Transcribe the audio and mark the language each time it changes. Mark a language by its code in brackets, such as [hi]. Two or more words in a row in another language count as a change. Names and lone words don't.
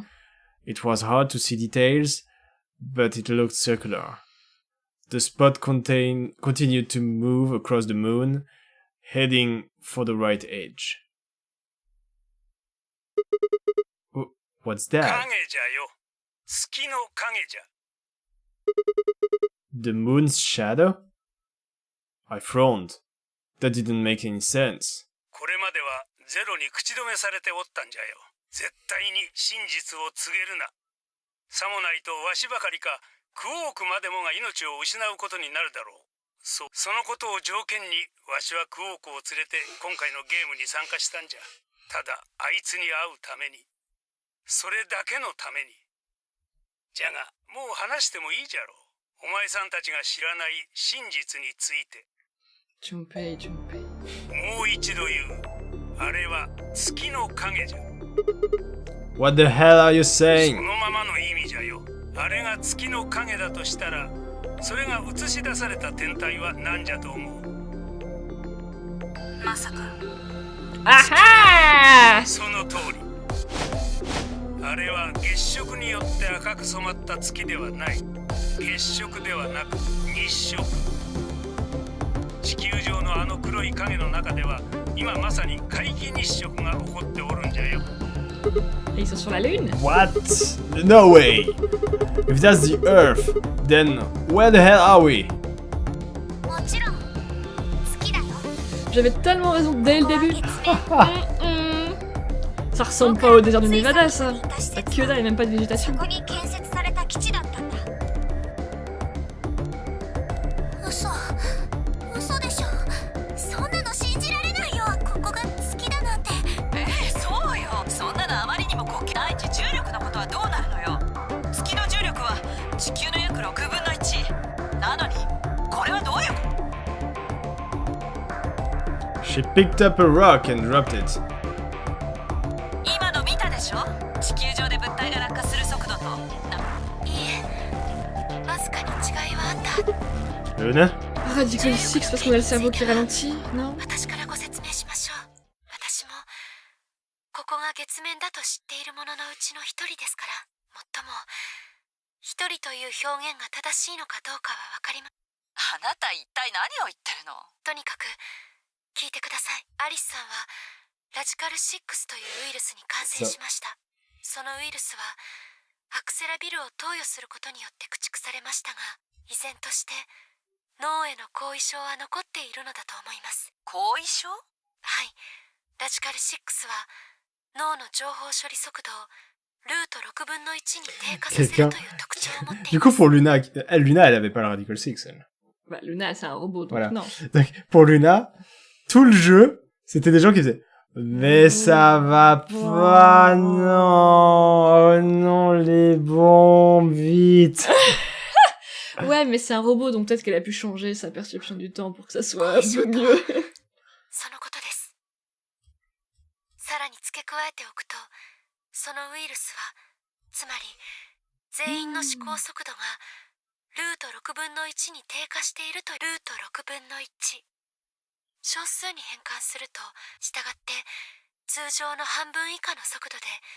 [en] It was hard to see details, but it looked circular. The spot continued to move across the moon, heading for the right edge. What's that? [ja] 影じゃよ。月の影じゃ。 [en] The moon's shadow? I frowned. That didn't make any sense. [ja] これまではゼロに口止めされておったんじゃよ。絶対に真実を告げるな。さもないとわしばかりかクオークまでもが命を失うことになるだろう。そのことを条件にわしはクオークを連れて今回のゲームに参加したんじゃ。ただあいつに会うために。それだけのために。じゃがもう話してもいいじゃろう。お前さんたちが知らない真実について。 Junpei. もう一度言う。あれは月の影じゃ。 [en] What the hell are you [ja] そ [en] saying? [ja] のままの意味じゃよ。あれが月の影だとしたら、それが映し出された天体は何じゃと思う？まさか。 Aha! その通り。あれは月食によって赤く染まった月ではない。月食ではなく日食。地球上のあの黒い影の中では今まさに皆既日食が起こっておるんじゃよ。 [fr] Et ils sont sur la lune? [en] What? No way! If that's the Earth, then where the hell are we? [ja] もちろん月だよ。 [fr] J'avais tellement raison dès le début. Ça ressemble pas au désert du Nevada, ça. Pas que dalle, et même pas de végétation. [ja] そこに建設された基地だったんだ。嘘でしょ。そんなの信じられないよ。ここが月だなんて。そうよ。そんなのあまりにも大地重力のことはどうなるのよ。月の重力は地球の約6分の1。なのにこれはどういうこと？ [en] She picked up a rock and dropped it. [ja] 今の見たでしょ？地球上で物体が落下する速度と。いいえ、わずかに違いはあった。 Luna? [fr] Radical Six parce qu'on a le cerveau qui ralentit, non? [ja] 私からご説明しましょう。私もここが月面だと知っているもののうちの一人ですから、最も一人という表現が正しいのかどうかはわかりま。あなた一体何を言ってるの？とにかく聞いてください。アリスさんはラジカル6というウイルスに感染しました。そのウイルスはアクセラビルを投与することによって駆逐されましたが、依然として脳への後遺症は残っているのだと思います。後遺症？はい、ラジカル6は脳の情報処理速度をルート6分の1に低下させるという特徴を持っています。 [fr] Du coup, pour Luna, Luna, elle avait pas le Radical 6, elle. Bah, Luna, c'est un robot, donc Voilà. non. Donc, pour Luna, tout le jeu, c'était des gens qui faisaient mais ça va pas, non, oh non, les bombes, vite. Ouais, mais c'est un robot, donc peut-être qu'elle a pu changer sa perception du temps pour que ça soit un peu mieux. [ja] そのことです。さらに付け加えておくと、そのウイルスは、つまり全員の思考速度がルート6分の1に低下していると、ルート6分の1。小数に変換すると、したがって通常の半分以下の速度で。